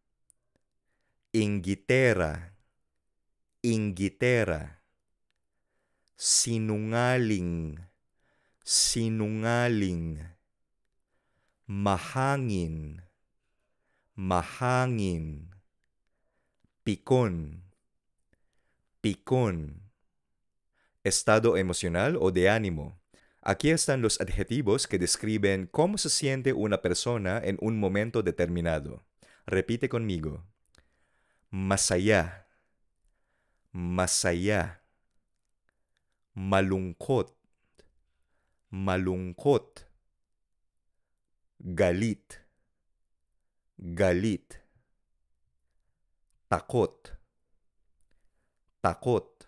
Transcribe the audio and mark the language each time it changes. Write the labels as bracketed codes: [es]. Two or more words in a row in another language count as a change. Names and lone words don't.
[tl] Inggitera, inggitera. Sinungaling, sinungaling. Mahangin, mahangin. [es] picón, picón. Estado emocional o de ánimo. Aquí están los adjetivos que describen cómo se siente una persona en un momento determinado. Repite conmigo. [tl] Masaya, masaya. Malungkot, malungkot. Galit, galit. Takot, takot.